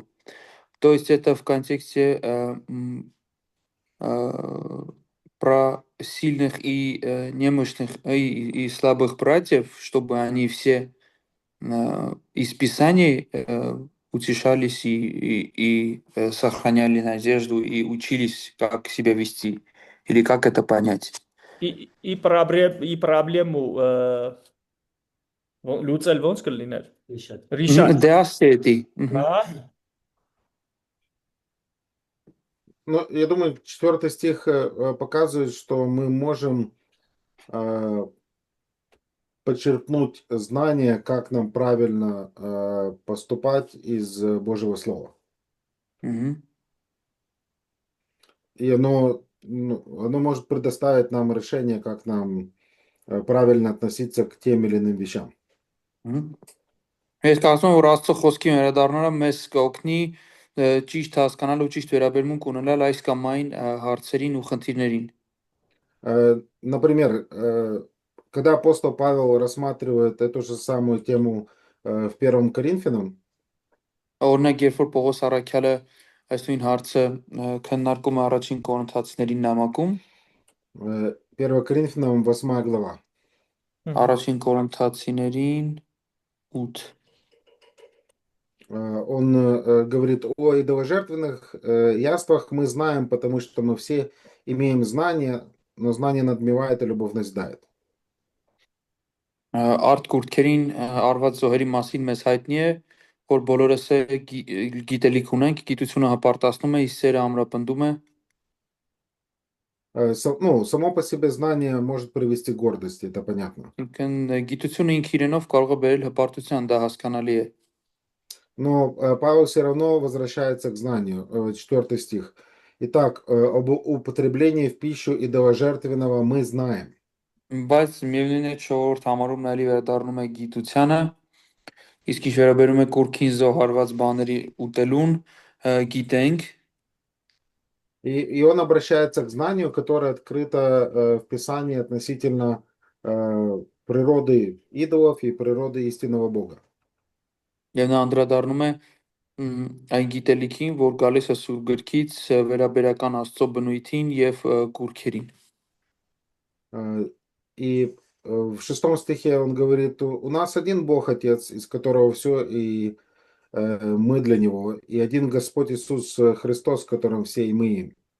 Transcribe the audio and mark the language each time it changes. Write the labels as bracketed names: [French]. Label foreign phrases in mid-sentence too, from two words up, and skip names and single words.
[Russian] То есть это в контексте э, про сильных и немощных и слабых братьев, чтобы они все из Писаний утешались и сохраняли надежду и учились, как себя вести или как это понять. [Armenian] Ի պրոբլեմու լուծել ոնց կլիներ։ Мгм. Ռիշատ։ Դե ասեցի, մгм. Հա։ [Russian] Ну, я думаю, 4 стих показывает, что мы можем э, подчеркнуть знание, как нам правильно поступать из Божьего Слова. Мгм. И оно может предоставить нам решение, как нам правильно относиться к тем или иным вещам. Մгм. [Armenian] Ես կարծում եմ, որ Աստծո խոսքի վերադառնալը մեզ կօգնի ճիշտ հասկանալ ու ճիշտ վերաբերմունք ունենալ այս կամ այն հարցերին ու խնդիրներին։ [Russian] Например, когда апостол Павел рассматривает эту же самую тему в 1 Коринфянам, [Armenian] Օրինակ, երբ որ Պողոս առաքյալը այս նույն հարցը քննարկում է առաջին Կորինթացիներին նամակում, [Russian] 1 Коринфянам 8 глава, [Armenian] առաջին Կորինթացիներին 8 [Russian] он говорит о идоложертвенных яствах мы знаем, потому что мы все имеем знание, но знание надмевает, и любовь назидает. [Armenian] Արդ կուրդքերին արված զոհերի մասին մեզ հայտնի է, որ բոլորս գիտելիք ունենք, գիտությունը հպարտացնում է, իսկ սերը ամրապնդում է։ [Russian] Ну, само по себе знание может привести к гордости, это понятно. [Armenian] Ինքն գիտությունը ինք իրենով կարող է բերել հպարտության, դա հասկանալի է։ [Russian] Но Павел все равно возвращается к знанию. 4 стих. Итак, об употреблении в пищу идоложертвенного мы знаем. [Armenian] Բայց միևնույն է 4-րդ համարում նա էլի վերադառնում է գիտությանը, իսկ ինչ վերաբերում է կուրքին զոհարված բաների ուտելուն, գիտենք, [Russian] И он обращается к знанию, которое открыто в Писании относительно природы идолов и природы истинного Бога. [Armenian] եւ նա անդրադառնում է այն գիտելիքին, որ գալիս է Սուրբ գրքից, վերաբերական Աստծո բնույթին եւ կուրքերին։ [Russian] И в 6 стихе он говорит, у нас один Бог Отец, из которого все, и мы для Него, и один Господь Иисус Христос, которым все и мы им.